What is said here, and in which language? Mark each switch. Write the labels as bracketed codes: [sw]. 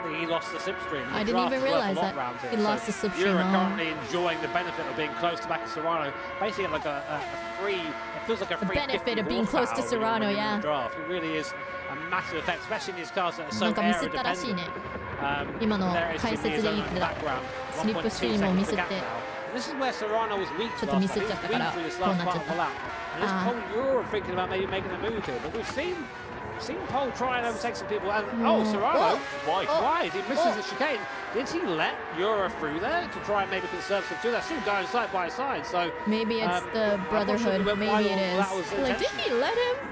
[en] He lost the slipstream. I didn't even realize that he lost the slipstream. Ura currently enjoying the benefit of being close to back to Serrano. Basically, like a free. It feels like a free. The benefit of being close to Serrano, yeah. Draft. It really is a massive effect, especially in these cars that are so aero dependent. [ja] 今の解説で言ってたスリップスチームをミスって [en] This is where Serrano was weak [ja] ちょっとミスっちゃったからこうなっちゃった [en] And this Paul Ura thinking about maybe making a move here, but we've seen Paul try and overtake some people, and Serrano wide. He misses the chicane. Did he let Ura through there to try and maybe conserve some fuel? They're still going side by side, so maybe it's the brotherhood. Maybe it is. Like, did he let him?